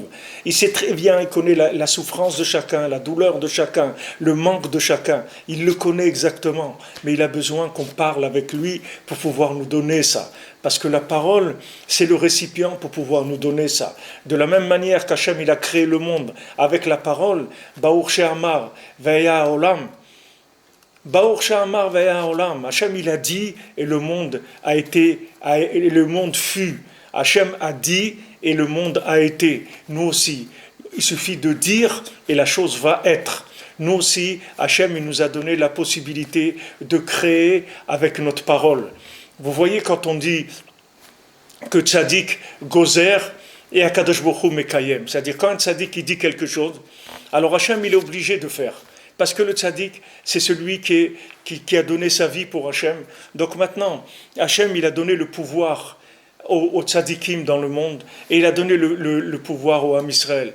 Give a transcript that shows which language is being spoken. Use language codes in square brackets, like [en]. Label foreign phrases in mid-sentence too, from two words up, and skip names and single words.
[fr] Il sait très bien, il connaît la souffrance de chacun, la douleur de chacun, le manque de chacun. Il le connaît exactement, mais il a besoin qu'on parle avec lui pour pouvoir nous donner ça. Parce que la parole, c'est le récipient pour pouvoir nous donner ça. De la même manière qu'Hachem, il a créé le monde avec la parole, [he] ברוך שאמר והיה העולם. ברוך שאמר והיה העולם. [fr] Hachem, il a dit et le monde et le monde fut. Hachem a dit et le monde a été. Nous aussi. Il suffit de dire et la chose va être. Nous aussi, Hachem, il nous a donné la possibilité de créer avec notre parole. Vous voyez quand on dit que [he] צדיק גוזר [fr] et [he] הקדוש ברוך הוא מקיים, [fr] c'est-à-dire quand un tzaddik il dit quelque chose, alors Hachem il est obligé de faire. Parce que le tzaddik, c'est celui qui a donné sa vie pour Hachem. Donc maintenant, Hachem il a donné le pouvoir aux tzaddikim dans le monde et il a donné le pouvoir au [he] עם ישראל.